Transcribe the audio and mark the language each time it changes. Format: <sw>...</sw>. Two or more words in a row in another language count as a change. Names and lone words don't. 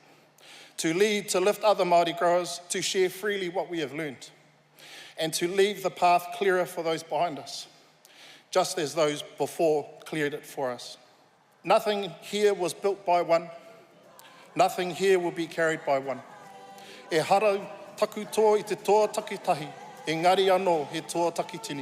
<en>To lead, to lift other Māori growers, to share freely what we have learned, and to leave the path clearer for those behind us, just as those before cleared it for us. Nothing here was built by one. Nothing here will be carried by one.</en> <mi>E harau taku toa I te toa takitahi, e ngari anō he toa takitini.</mi>